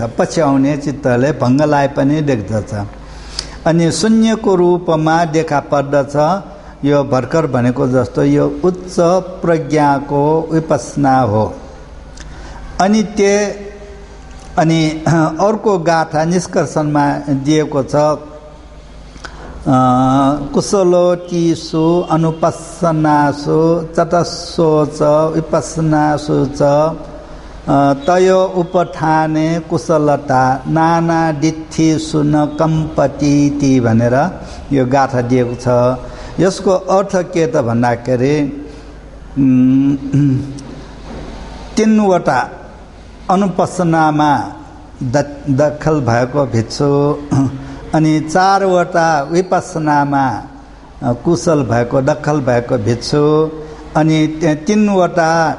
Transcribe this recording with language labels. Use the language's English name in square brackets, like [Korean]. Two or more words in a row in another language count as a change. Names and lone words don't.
[Nepali] पछि आउने चित्तले भङ्गलाई पनि देख्दछ। अनि शून्यको रूपमा देखा पर्दछ। यो भर्खर भनेको जस्तो यो उच्च प्रज्ञाको विपस्सना हो। अनित्य। अनि अर्को गाथा निष्कर्षणमा दिएको छ, [Pali] कुशलोतीषु अनुपस्सनासु चतस्सो च विपस्सनासु च तयो उपठाने कुशलता नानादित्थिषु न कम्पतीति [Nepali] भनेर यो गाथा दिएको छ। यसको अर्थ के त भन्दाखेरि तीनवटा अनुपस्सनामा दखल भएको भिक्षु, अनि चारवटा विपस्सनामा कुशल भएको दखल भएको भिक्षु, अनि तीनवटा